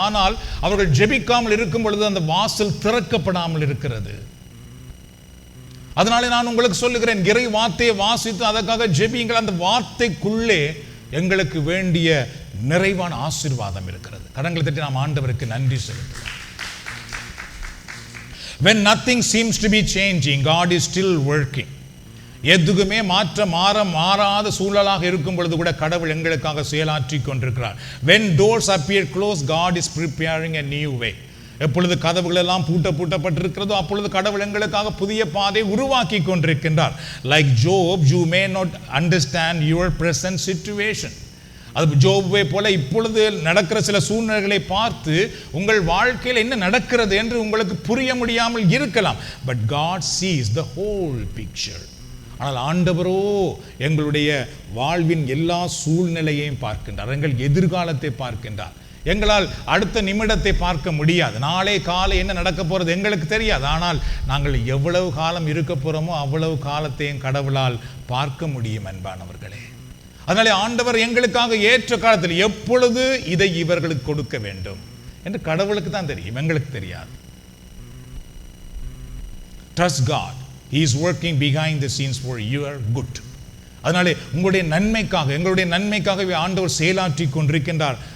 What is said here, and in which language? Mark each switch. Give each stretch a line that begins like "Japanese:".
Tamil: ஆனால் அவர்கள் ஜெபிக்காமல் இருக்கும் பொழுது அந்த வாசல் திறக்கப்படாமல் இருக்கிறது. அதனாலே நான் உங்களுக்கு சொல்லுகிறேன், இறை வார்த்தையை வாசித்து அதற்காக ஜெபியுங்கள். அந்த வார்த்தைக்குள்ளே எங்களுக்கு வேண்டிய நிறைவான ஆசீர்வாதம் இருக்கிறது. கரங்களை தட்டி நாம் ஆண்டவருக்கு நன்றி செலுத்துகிறோம்.
English: When nothing seems to be changing, God is still working.
Tamil: எதுக்குமே மாறாத சூழலாக இருக்கும் பொழுது கூட கடவுள் எங்களுக்காக செயலாற்றி கொண்டிருக்கிறார்.
English: When doors appear closed, God is preparing a new way.
Tamil: எப்பொழுது கதவுகள் எல்லாம் பூட்டப்பட்டிருக்கிறதோ அப்பொழுது கடவுள் எங்களுக்காக புதிய பாதை உருவாக்கி கொண்டிருக்கின்றார்.
English: Like Job, you may not understand your present situation.
Tamil: அது ஜோபுவை போல இப்பொழுது நடக்கிற சில சூழ்நிலைகளை பார்த்து உங்கள் வாழ்க்கையில் என்ன நடக்கிறது என்று உங்களுக்கு புரிய முடியாமல் இருக்கலாம்.
English: But God sees the whole picture.
Tamil: ஆனால் ஆண்டவரோ எங்களுடைய வாழ்வின் எல்லா சூழ்நிலையையும் பார்க்கின்றார். எங்கள் எதிர்காலத்தை பார்க்கின்றார். எங்களால் அடுத்த நிமிடத்தை பார்க்க முடியாது. நாளை காலை என்ன நடக்க போகிறது எங்களுக்கு தெரியாது. ஆனால் நாங்கள் எவ்வளவு காலம் இருக்க போகிறோமோ அவ்வளவு காலத்தையும் கடவுளால் பார்க்க முடியும் அன்பானவர்களே. அதனாலே ஆண்டவர் எங்களுக்காக ஏற்ற காலத்தில் எப்பொழுது இதை இவர்களுக்கு கொடுக்க வேண்டும் என்று கடவுளுக்கு தான் தெரியும், எங்களுக்கு தெரியாது.
English: Trust God. He is working behind the scenes for your good.
Tamil: அதனாலே உங்களுடைய நன்மைக்காக, எங்களுடைய நன்மைக்காகவே ஆண்டவர் செயலாற்றி கொண்டிருக்கின்றார்.